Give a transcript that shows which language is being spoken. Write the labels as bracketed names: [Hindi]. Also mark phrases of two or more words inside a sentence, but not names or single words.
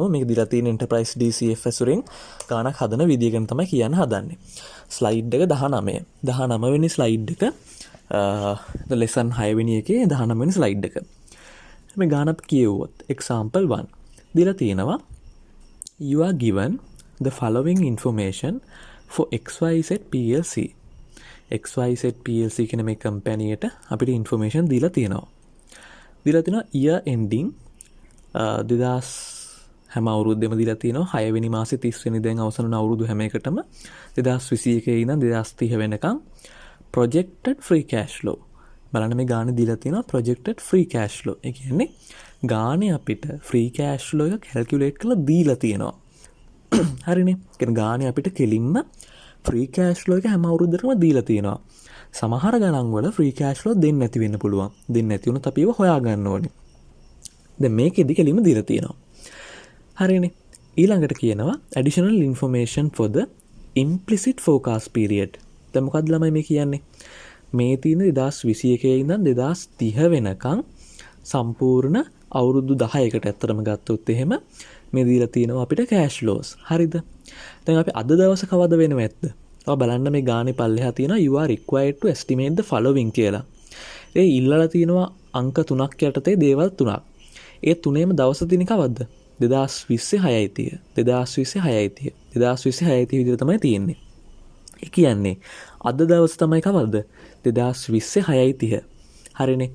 [Sinhala] මේක දීලා තියෙන [English] enterprise DCF [Sinhala] ඇසුරෙන් ගානක් හදන විදිය ගැන තමයි කියන්න හදන්නේ. ස්ලයිඩ් එක 19. 19 වෙනි ස්ලයිඩ් එක ලෙසන් 6 වෙනි එකේ 19 වෙනි ස්ලයිඩ් එක. මේ ගාන අපි කියවුවොත් example 1 දීලා තියෙනවා [English] you are given the following information for XYZ PLC. [Sinhala] XYZ PLC කියන මේ කම්පැනියට අපිට ඉන්ෆර්මේෂන් දීලා තියෙනවා. දීලා තියෙනවා [English] year ending 2000 [Sinhala] හැම අවුරුද්දෙම දීලා තියෙනවා 6 වෙනි මාසේ 30 වෙනි දැන් අවසන් වන අවුරුදු හැම එකටම 2021 ඉඳන් 2030 වෙනකම් [English] projected free cash flow [Sinhala] බලන්න මේ ගානේ දීලා තියෙනවා [English] projected free cash flow. [Sinhala] ඒ කියන්නේ ගානේ අපිට [English] free cash flow [Sinhala] එක calculate කරලා දීලා තියෙනවා. හරිනේ. කියන්නේ ගානේ අපිට කෙලින්ම [English] free cash flow [Sinhala] එක හැම අවුරුද්දකම දීලා තියෙනවා. සමහර ගණන් වල [English] free cash flow [Sinhala] දෙන්නේ නැති වෙන්න පුළුවන්. දෙන්නේ නැති වුණොත් අපි ඒව හොයා ගන්න ඕනේ. දැන් මේකෙදි කෙලින්ම දීලා තියෙනවා. හරිනේ. ඊළඟට කියනවා [English] additional information for the implicit forecast period. [Sinhala] දැන් මොකක්ද ළමයි මේ කියන්නේ? මේ තියෙන 2021 ඉඳන් 2030 වෙනකන් සම්පූර්ණ අවුරුදු 10කට ඇත්තටම ගත්තොත් එහෙම මේ දීලා තියෙනවා අපිට [English] cash flows. [Sinhala] හරිද? දැන් අපි අද දවස කවද වෙනව ඇද්ද? ඔය බලන්න මේ ගානේ පල්ලෙහා තියෙනවා [English] you are required to estimate the following [Sinhala] කියලා. ඒ ඉල්ලලා තියෙනවා අංක 3ක් යටතේ දේවල් 3ක්. ඒ තුනේම දවස තියෙන කවද්ද? 2020 6යි 30. 2020 6යි 30. 2020 6යි 30 විදිහට තමයි තියෙන්නේ. ඒ කියන්නේ අද දවස් තමයි කවද්ද? 2020 6යි 30. හරිනේ.